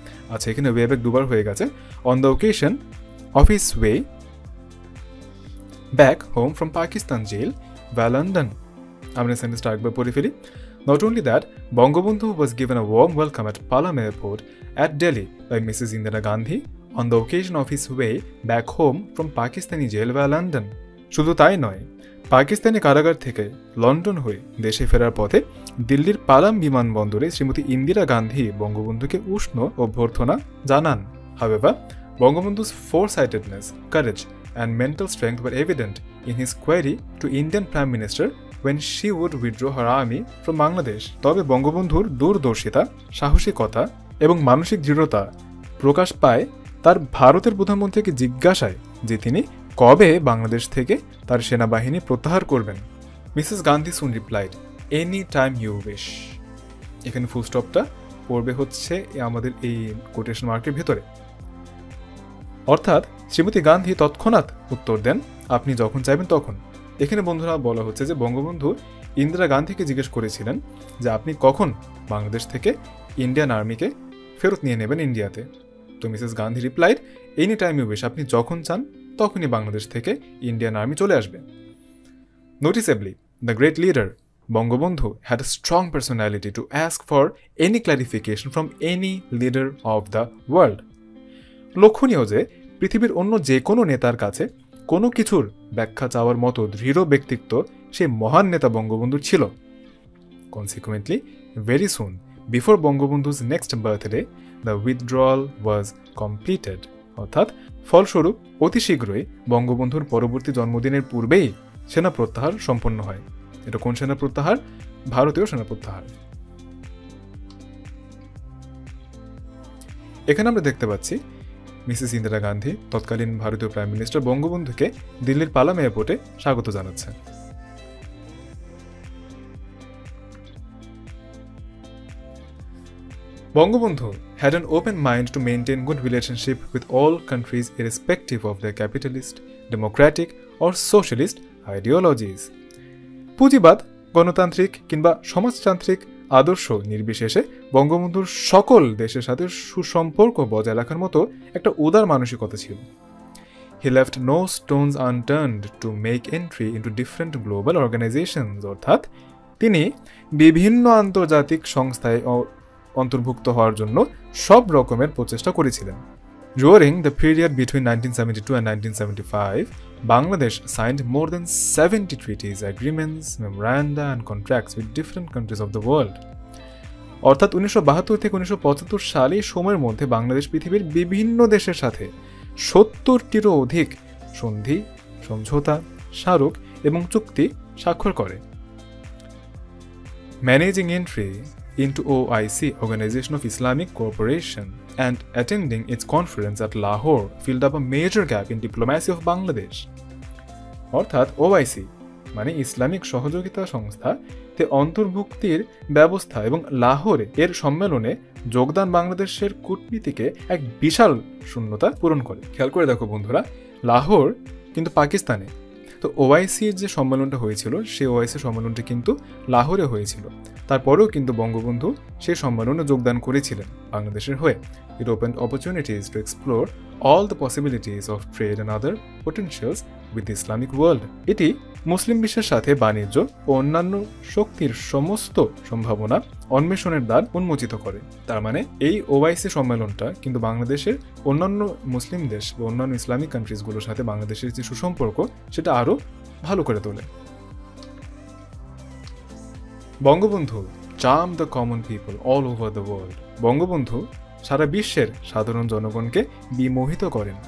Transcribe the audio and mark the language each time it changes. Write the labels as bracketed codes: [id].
[bn] আচ্ছা, এখানে way back দুবার হয়ে গেছে। [en] On the occasion of his way back home from Pakistan jail via London. [bn] আমরা সেন্টেন্সটা একবার পড়ে ফেলি। [en] Not only that, Bangabandhu was given a warm welcome at Palam Airport at Delhi by Mrs. Indira Gandhi on the occasion of his way back home from Pakistani jail via London. [bn] শুধু তাই নয়, পাকিস্তানি কারাগার থেকে London হয়ে দেশে ফেরার পথে দিল্লির পালাম বিমানবন্দরে শ্রীমতী ইন্দিরা গান্ধী বঙ্গবন্ধুকে উষ্ণ অভ্যর্থনা জানান। [en] However, Bangabandhu's foresightedness, courage, and mental strength were evident in his query to Indian Prime Minister when she would withdraw her army from Bangladesh. [bn] তবে বঙ্গবন্ধুর দূরদর্শিতা, সাহসিকতা এবং মানসিক দৃঢ়তা প্রকাশ পায় তার ভারতের প্রধানমন্ত্রীকে জিজ্ঞাসায় যে তিনি কবে বাংলাদেশ থেকে তার সেনাবাহিনী প্রত্যাহার করবেন। Mrs Gandhi [en] Soon replied, any time you wish. [bn] এখানে ফুল স্টপটা পড়বে হচ্ছে আমাদের এই কোটেশন মার্কের ভেতরে। অর্থাৎ শ্রীমতী গান্ধী তৎক্ষণাৎ উত্তর দেন, আপনি যখন চাইবেন তখন। এখানে বন্ধুরা বলা হচ্ছে যে বঙ্গবন্ধু ইন্দিরা গান্ধীকে জিজ্ঞেস করেছিলেন যে আপনি কখন বাংলাদেশ থেকে ইন্ডিয়ান আর্মিকে ফেরত নিয়ে নেবেন ইন্ডিয়াতে। তো Mrs Gandhi [en] replied, any time you wish, [bn] আপনি যখন চান তখনই বাংলাদেশ থেকে ইন্ডিয়ান আর্মি চলে আসবে। [en] Noticeably, the great leader Bangabandhu had a strong personality to ask for any clarification from any leader of the world. [bn] লক্ষণীয় যে পৃথিবীর অন্য যে কোনো নেতার কাছে কোনো কিছুর ব্যাখ্যা চাওয়ার মতো দৃঢ় ব্যক্তিত্ব সেই মহান নেতা বঙ্গবন্ধুর ছিল। [en] Consequently, very soon, before Bangabandhu's next birthday, the withdrawal was completed. [bn] অর্থাৎ ফলস্বরূপ অতি শীঘ্রই বঙ্গবন্ধুর পরবর্তী জন্মদিনের পূর্বেই সেনা প্রত্যাহার সম্পন্ন হয়। এটা কোন সেনা প্রত্যাহার? ভারতীয় সেনা প্রত্যাহার। এখানে আমরা দেখতে পাচ্ছি মিসেস ইন্দিরা গান্ধী তৎকালীন ভারতীয় প্রাইম মিনিস্টার বঙ্গবন্ধুকে দিল্লির পালাম এয়ারপোর্টে স্বাগত জানাচ্ছেন। [en] Bangabandhu had an open mind to maintain good relationship with all countries irrespective of their capitalist, democratic or socialist ideologies. [bn] পুঁজিবাদ, গণতান্ত্রিক কিংবা সমাজতান্ত্রিক আদর্শ নির্বিশেষে বঙ্গবন্ধুর সকল দেশের সাথে সুসম্পর্ক বজায় রাখার মতো একটা উদার মানসিকতা ছিল। He left no stones unturned to make entry into different global organizations, অর্থাৎ তিনি বিভিন্ন আন্তর্জাতিক সংস্থায় অন্তর্ভুক্ত হওয়ার জন্য সব রকমের প্রচেষ্টা করেছিলেন। [en] During the period between 1972 and 1975, Bangladesh signed more than 70 treaties, agreements, memoranda and contracts with different countries of the world. [bn] অর্থাৎ 1972 থেকে 1975 সালে সময়ের মধ্যে বাংলাদেশ পৃথিবীর বিভিন্ন দেশের সাথে 70টিরও অধিক সন্ধি, সমঝোতা, স্মারক এবং চুক্তি স্বাক্ষর করে। [en] Managing entry into OIC, Organization of Islamic Cooperation, and attending its conference at Lahore filled up a major gap in diplomacy of Bangladesh. [bn] অর্থাৎ OIC মানে ইসলামিক সহযোগিতা সংস্থা তে অন্তর্ভুক্তির ব্যবস্থা এবং লাহোরে এর সম্মেলনে যোগদান বাংলাদেশের কূটনীতিকে এক বিশাল শূন্যতা পূরণ করে। খেয়াল করে দেখো বন্ধুরা, লাহোর কিন্তু পাকিস্তানে, তো ওআইসির যে সম্মেলনটা হয়েছিল সেই ওআইসি সম্মেলনটা কিন্তু লাহোরে হয়েছিল। তারপরেও কিন্তু বঙ্গবন্ধু সেই সম্মেলনে যোগদান করেছিলেন বাংলাদেশের হয়ে। [en] It opened opportunities to explore all the possibilities of trade and other potentials with the Islamic world. [bn] এটি মুসলিম বিশ্বের সাথে বাণিজ্য ও অন্যান্য শক্তির সমস্ত সম্ভাবনা অন্বেষণের দ্বার উন্মোচিত করে। তার মানে এই ওআইসি সম্মেলনটা কিন্তু বাংলাদেশের অন্যান্য মুসলিম দেশ বা অন্যান্য ইসলামিক কান্ট্রিজগুলোর সাথে বাংলাদেশের যে সুসম্পর্ক সেটা আরও ভালো করে তোলে। [en] Bangabandhu charmed the common people all over the world. [bn] Bangabandhu সারা বিশ্বের সাধারণ জনগণকে বিমোহিত করেন।